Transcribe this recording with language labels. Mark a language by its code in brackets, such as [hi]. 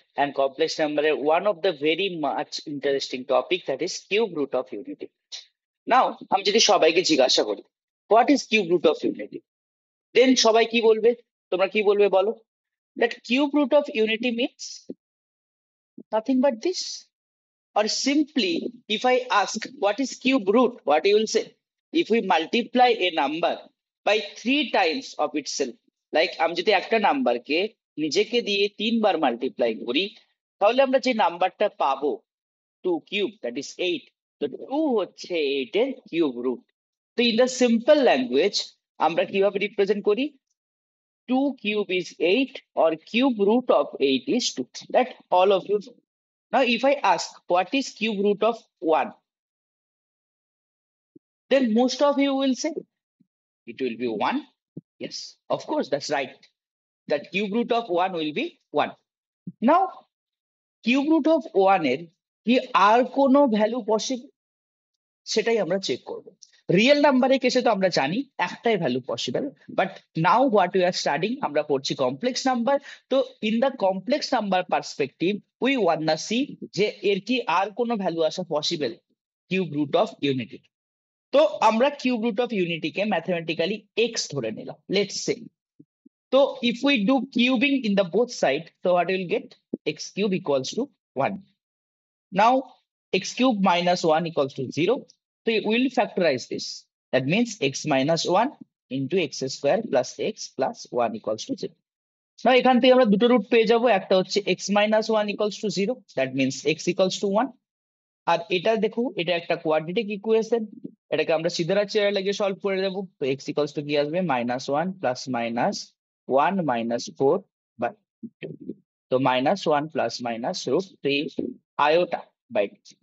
[en] And complex নাম্বারের one of the very much interesting topic, that is cube root of unity. Now [bn] আমি যদি সবাইকে জিজ্ঞাসা করি [en] what is cube root of unity, then [bn] সবাই কি বলবে? তোমরা কি বলবে বলো? [en] That cube root of unity means nothing but this. Or simply, if I ask what is cube root, what you will say? If we multiply a number by 3 times of itself, [bn] like আমি যদি একটা নাম্বারকে নিজেকে দিয়ে 3 বার multiply করি, তাহলে আমরা যে নাম্বারটা পাবো 2 কিউব, [en] That is 8। [bn] তো 2 হচ্ছে 8 এর কিউব রুট। তো [en] in the simple language [bn] আমরা কিভাবে রিপ্রেজেন্ট করি? 2 cube [en] is 8 or cube root of 8 is 2. That all of you know. Now, if I ask what is cube root of 1, then most of you will say it will be 1. Yes, of course, that's right. That cube root of 1 will be 1. Now, cube root of 1 [bn] এর কি আর কোনো value possible? সেটাই আমরা check করব। Real নাম্বারের কেসে তো আমরা জানি একটাই value possible, [en] but now what we are studying, [bn] আমরা পড়ছি কমপ্লেক্স নাম্বার। [en] তো in the complex number perspective we want না see [bn] যে এর কি আর কোনো ভ্যালু আসা possible [en] Cube root of unity. [bn] তো আমরা cube root of ইউনিটিকে mathematically x ধরে নিলাম, [en] Let's say. তো if we do cubing in the both side, তো what will get? X cube equals to 1. Now x cube minus 1 equals to 0. So we will factorize this. That means x minus 1 into x square plus x plus 1 equals to 0. [bn] Now এখান থেকে আমরা দুটো root পেয়ে যাবো। একটা হচ্ছে [en] x minus 1 equals to 0. That means x equals to 1. [bn] আর এটা দেখো, এটা একটা কোয়াড্রেটিক ইকুয়েশন, এটাকে আমরা সিধা চেয়ার লাগিয়ে সলভ করে দেবো। তো x ইকুয়ালস টু কি আসবে? -1 প্লাস মাইনাস 1 মাইনাস 4 বাই 2। তো -1 প্লাস মাইনাস √3 আয়োটা বাই 2।